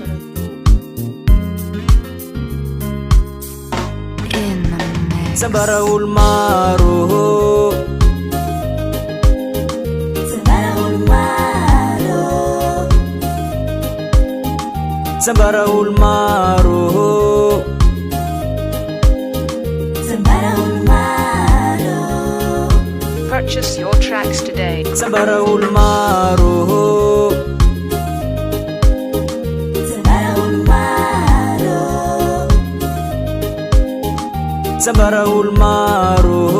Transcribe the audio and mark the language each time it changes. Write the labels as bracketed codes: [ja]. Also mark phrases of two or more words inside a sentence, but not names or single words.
[mg] sambara olo maro sambara olo maro [en] Purchase your tracks today. [mg] sambara olo maro sambara olo maro